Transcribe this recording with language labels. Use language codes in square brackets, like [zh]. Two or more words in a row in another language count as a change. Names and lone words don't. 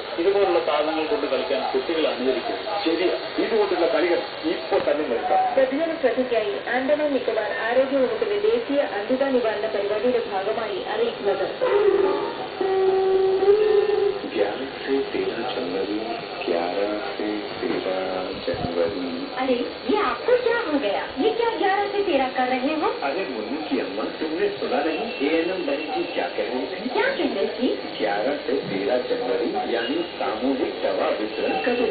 [ml] ഇതുപോലുള്ള സാധനങ്ങൾ കൊണ്ട് കളിക്കാൻ കുട്ടികൾ അനുവദിക്കും. ശരിയാ, ഇതുകൊണ്ടുള്ള കളികൾ ഇപ്പോൾ തന്നെ നിർത്താം. പ്രതിദിന ശ്രദ്ധയ്ക്കായി ആൻഡമാൻ നിക്കോബാർ ആരോഗ്യ വകുപ്പിന്റെ ദേശീയ അന്ധത നിവാരണ പരിപാടിയുടെ ഭാഗമായി അറിയിക്കുന്നത് [hi] 11 से 13 जनवरी 11 से 13 जनवरी। अरे ये आपको क्या हो गया? ये क्या 11 से 13 कर रहे हो? अरे मुन्नी की अम्मा, तुमने सुना नहीं ANM बहन जी क्या कह रही थी? क्या कह रही थी? 11 से 13 जनवरी यानी सामूहिक दवा वितरण का दिन।